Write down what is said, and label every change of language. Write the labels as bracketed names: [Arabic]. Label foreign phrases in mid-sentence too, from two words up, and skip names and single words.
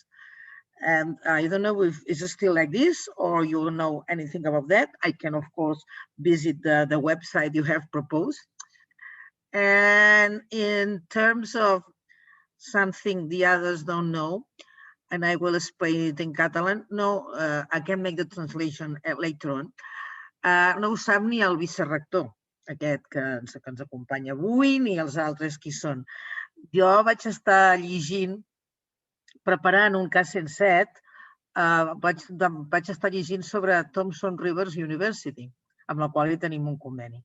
[English] And I don't know if it's still like this or you know anything about that. I can, of course, visit the website you have proposed. And in terms of something the others don't know, and I will explain it in Catalan. No, I can make the translation later on. [Catalan] No ho sap ni el vicerector, aquest que ens acompanya avui, ni els altres qui són. Jo vaig estar llegint, preparant un cas 107, vaig estar llegint sobre Thomson Rivers University, amb la qual hi tenim un conveni.